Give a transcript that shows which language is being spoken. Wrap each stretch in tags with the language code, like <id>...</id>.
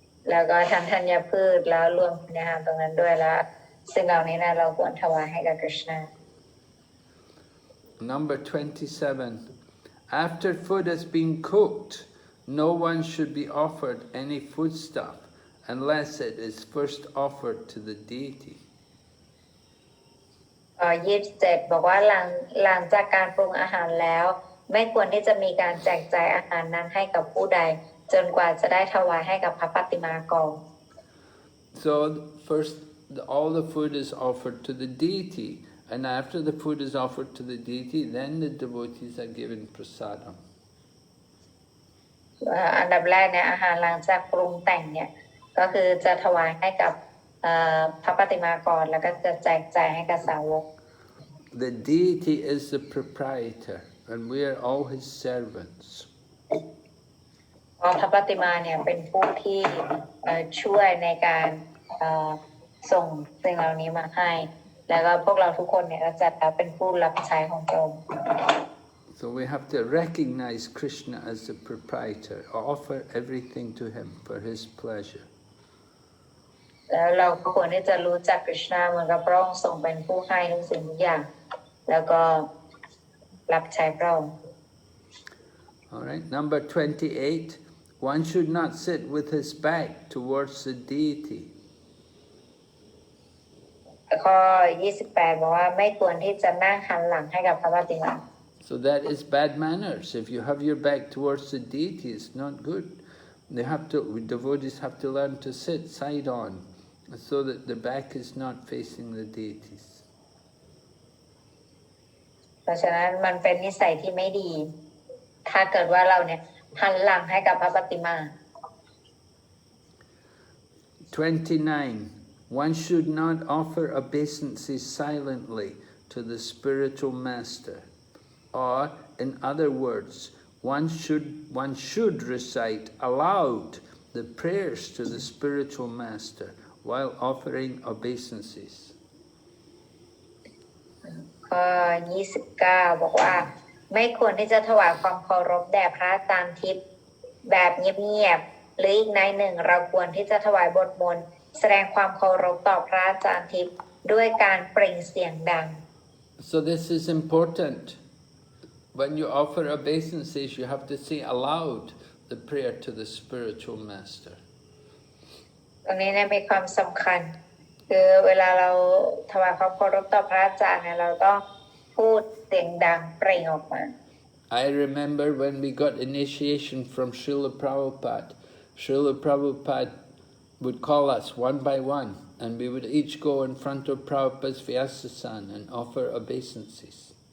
<th>แล้วก็ทั้งธัญพืชแล้วรวมคุณธรรมตรงนั้นด้วยแล้วสิ่งเหล่านี้นะเราควรถวายให้กับคริชนา</th> <en>Number 27. After food has been cooked, no one should be offered any foodstuff unless it is first offered to the deity.</en> <th>27 บอกว่าหลังจากการปรุงอาหารแล้วไม่ควรที่จะมีการแจกจ่ายอาหารนั้นให้กับผู้ใดจนกว่าจะได้ถวายให้กับพระปฏิมากร</th> <en>So first all the food is offered to the deity, And after the food is offered to the deity, then the devotees are given prasadam.</en> <th>อันดับแรกเนี่ยอาหารหลังจากปรุงแต่งเนี่ยก็คือจะถวายให้กับพระปฏิมากรแล้วก็จะแจกจ่ายให้กับสาวก</th> <en>The deity is the proprietor, and we are all his servants.</en> <th>พระปฏิมาเนี่ยเป็นผู้ที่ช่วยในการส่งสิ่งเหล่านี้มาให้แล้วก็พวกเราทุกคนเนี่ยก็จะเป็นผู้รับใช้ของพระองค์</th> <en>So we have to recognize Krishna as the proprietor, offer everything to him for his pleasure.</en> <th>แล้วเราก็ควรที่จะรู้จักกฤษณะเหมือนกับพระองค์ทรงเป็นผู้ให้ทุกสิ่งทุกอย่างแล้วก็รับใช้พระองค์</th> <en>All right, number 28. One should not sit with his back towards the deity.</en> <th>ข้อ 28 บอกว่าไม่ควรที่จะนั่งหันหลังให้กับพระปฏิมา</th> <en>So that is bad manners. If you have your back towards the deity, it's not good. Devotees have to learn to sit side on, so that the back is not facing the deities.</en> <th>เพราะฉะนั้นมันเป็นนิสัยที่ไม่ดีถ้าเกิดว่าเราเนี่ยหันหลังให้กับพระปฏิมา</th> <en>29. One should not offer obeisances silently to the spiritual master. Or, in other words, one should recite aloud the prayers to the spiritual master while offering obeisances.</en> <th>ข้อ 29 บอกว่าไม่ควรที่จะถวายความเคารพแด่พระอาจารย์ทิพย์แบบเงียบๆหรืออีกในหนึ่งเราควรที่จะถวายบทมนต์แสดงความเคารพต่อพระอาจารย์ทิพย์ด้วยการเปล่งเสียงดัง</th> <en>So this is important. When you offer obeisances, you have to say aloud the prayer to the spiritual master.</en> <th>ตรงนี้เนี่ยมีความสำคัญคือเวลาเราถวายความเคารพต่อพระอาจารย์เนี่ยเราต้องพูดเสียงดังเปล่งออกมา</th> <en>I remember when we got initiation from Srila Prabhupada. Srila Prabhupada would call us one by one, and we would each go in front of Prabhupada's Vyasasan and offer obeisances.</en>